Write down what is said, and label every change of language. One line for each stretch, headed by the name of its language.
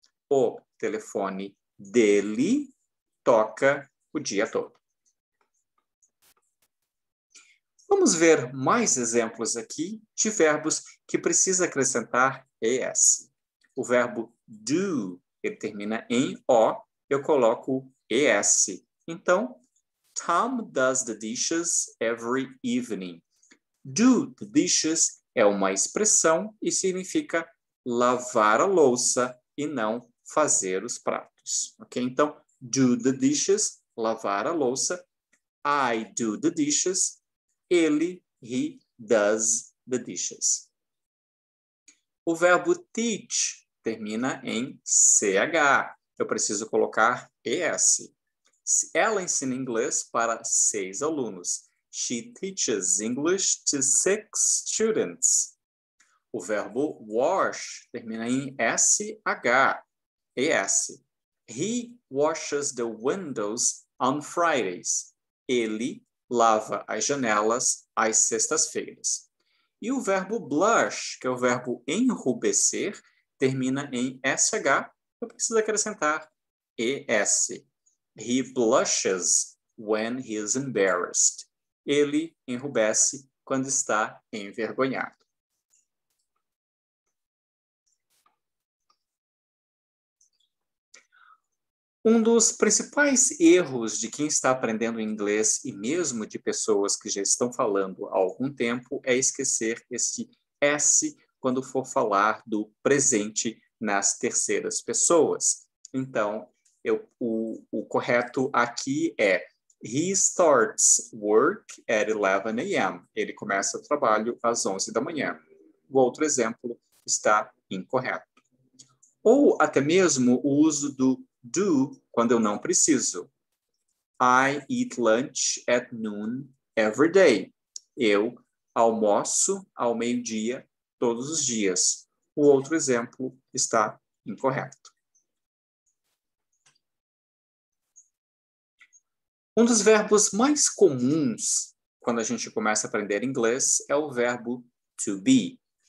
Portuguese: O telefone dele toca o dia todo. Vamos ver mais exemplos aqui de verbos que precisa acrescentar ES. O verbo do, ele termina em O, eu coloco ES.
English: Então, Tom does the dishes every evening. Do the dishes
Portuguese: é uma expressão e significa lavar a louça e não fazer os pratos. Ok? Então,
English: do the dishes,
Portuguese: lavar a louça.
English: I do the dishes. Ele, he does the dishes.
Portuguese: O verbo teach termina em CH. Eu preciso colocar ES. Ela ensina inglês para 6 alunos.
English: She teaches English to 6 students.
Portuguese: O verbo wash termina em SH, ES.
English: He washes the windows on Fridays.
Portuguese: Ele lava as janelas às sextas-feiras. E o verbo blush, que é o verbo enrubescer, termina em SH. Eu preciso acrescentar ES.
English: He blushes when he is embarrassed.
Portuguese: Ele enrubesce quando está envergonhado. Um dos principais erros de quem está aprendendo inglês e mesmo de pessoas que já estão falando há algum tempo é esquecer esse S quando for falar do presente nas terceiras pessoas. Então, o correto aqui é
English: he starts work at 11 a.m.
Portuguese: Ele começa o trabalho às 11 da manhã. O outro exemplo está incorreto. Ou até mesmo o uso do do quando eu não preciso.
English: I eat lunch at noon every day.
Portuguese: Eu almoço ao meio-dia todos os dias. O outro exemplo está incorreto. Um dos verbos mais comuns quando a gente começa a aprender inglês é o verbo to be.